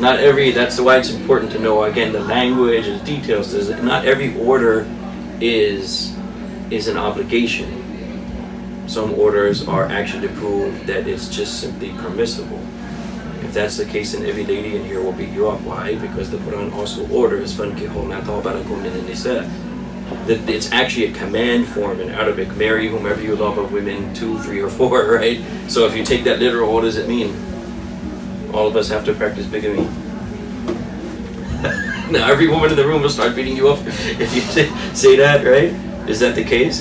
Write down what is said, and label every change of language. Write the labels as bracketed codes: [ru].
[en] Not every, that's why it's important to know, again, the language and the details. Not every order is an obligation. Some orders are actually to prove that it's just simply permissible. If that's the case, then every lady in here will beat you up. Why? Because the Quran also orders [ar] فَانْكِحُوا مَا طَابَ لَكُم مِّنَ النِّسَاءِ. [en] That it's actually a command form in Arabic. Marry whomever you love of women, 2, 3, or 4, right? So if you take that literal, what does it mean? All of us have to practice bigamy. Now every woman in the room will start beating you up if you say that, right? Is that the case?